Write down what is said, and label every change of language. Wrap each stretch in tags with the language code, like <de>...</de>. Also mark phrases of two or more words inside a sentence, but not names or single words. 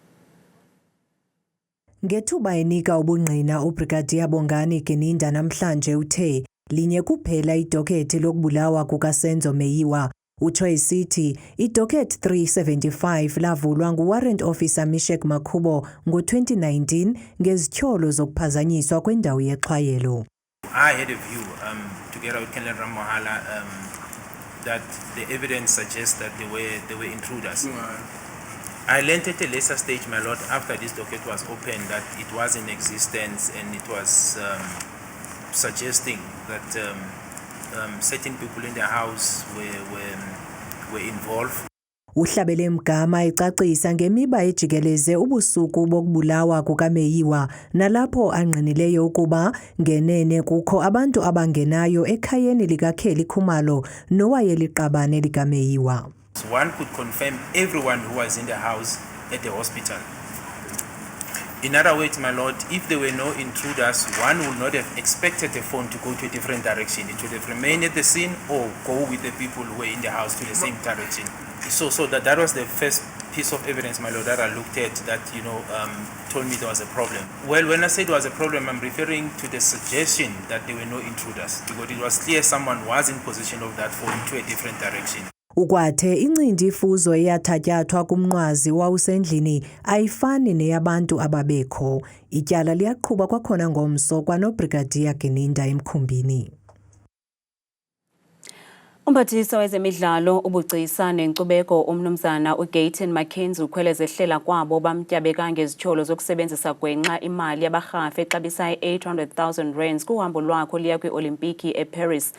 <xh>Ngethuba enika ubungqina uBrigadier Bongani Gininda namhlanje uthe linye kuphela idokhethi lokubulawa kukaSenzo Meyiwa. Utsho esithi idokhethi 375 lavulwa nguWarrant Officer Mishek Makhubo ngo-2019 ngezityholo zokuphazanyiswa kwendawo yexhwayelo.</xh> <en>I had a view together with Kenlen Ramohala that the evidence suggests that they were intruders. I learned at a lesser stage, my lord, after this docket was opened, that it was in existence and it was suggesting that certain people in the house were involved.</en> <xh>Uhlabele Mgama ecacisa ngemiba ejikeleze ubusuku bokubulawa kukaMeyiwa nalapho angqinileyo ukuba ngenene kukho abantu abangenayo ekhayeni likaKheli Khumalo nowayeliqabane likaMeyiwa.</xh> <en>One could confirm everyone who was in the house at the hospital. In other words, my lord, if there were no intruders, one would not have expected the phone to go to a different direction. It would have remained at the scene or go with the people who were in the house to the same direction. So that was the first piece of evidence, my lord, that I looked at that, told me there was a problem. Well, when I said there was a problem, I'm referring to the suggestion that there were no intruders, because it was clear someone was in possession of that phone to a different direction.</en> <xh>Ukwathe incindi ifuzo eyathatyathwa kumnqwazi wawusendlini ayifani neyabantu ababekho. Ityala liyaqhuba kwakhona ngomso kwanoBrigadier Gininda emkhumbini. Umphathiswa wezemidlalo ubugcisa nenkcubeko umnumzana uGayton Mckenzie ukhweleze ehlela kwabo bamtyabeka ngezityholo zokusebenzisa gwenxa imali yabarhafu exabisa R800,000 kuhambo lwakho liya kwiOlimpiki eParis.</xh>